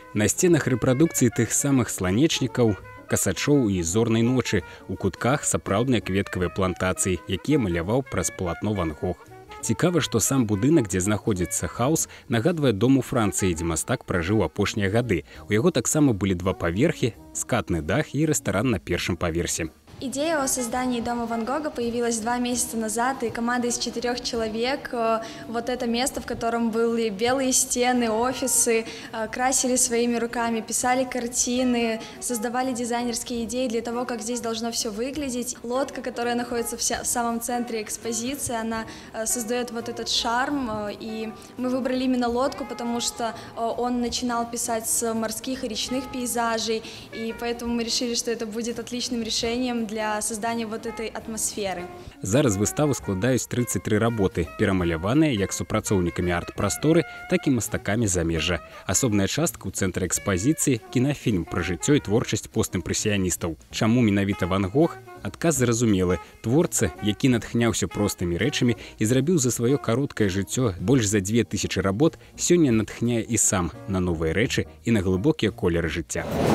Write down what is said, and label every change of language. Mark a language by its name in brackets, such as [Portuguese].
[Belarusian] На сценах рэпрадукцыі тых самых сланечнікаў, касачоў і зорнай ночы, у кутках сапраўдныя кветкавыя плантацыі, якія маляваў праз палатно Ван Гог. Цікава, што сам будынак, дзе знаходзіцца Хаус, нагадвае дом у Францыі, дзе мастак пражыў апошнія гады. У яго таксама былі два паверхі, скатны дах і рэстаран на першым паверсе. [Russian] Идея о создании дома Ван Гога появилась 2 месяца назад, и команда из 4 человек, вот это место, в котором были белые стены, офисы, красили своими руками, писали картины, создавали дизайнерские идеи для того, как здесь должно все выглядеть. Лодка, которая находится в самом центре экспозиции, она создает вот этот шарм, и мы выбрали именно лодку, потому что он начинал писать с морских и речных пейзажей, и поэтому мы решили, что это будет отличным решением для создания вот этой атмосферы. [Belarusian] Зараз выставу складаюць 33 работы, перамаляваныя як супрацоўнікамі арт-прасторы, так і мастакамі замежжа. Асобная частка ў цэнтры экспазіцыі – кінафільм пра жыццё і творчасць постімпрэсіяністаў. Чаму менавіта Ван Гог? Адказ зразумелы. Творца, які натхняўся простымі рэчамі і зрабіў за сваё кароткае жыццё больш за 2000 работ, сёння натхняе і сам на новыя рэчы і на глыбокія колеры жыцця.